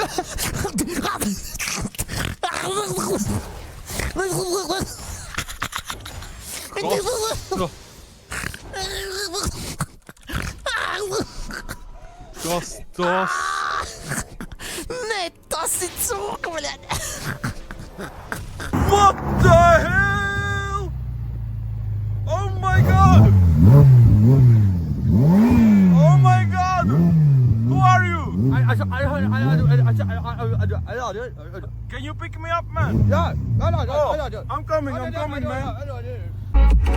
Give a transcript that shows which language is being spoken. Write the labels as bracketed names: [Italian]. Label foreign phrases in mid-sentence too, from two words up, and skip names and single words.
[Latvian] Kas tas? Nē, tas ir cūka, bļaļ. [English] What the hell? Oh my god! Oh my god! Who are you? Can you pick me up, man? Yeah. Oh, I'm coming, man.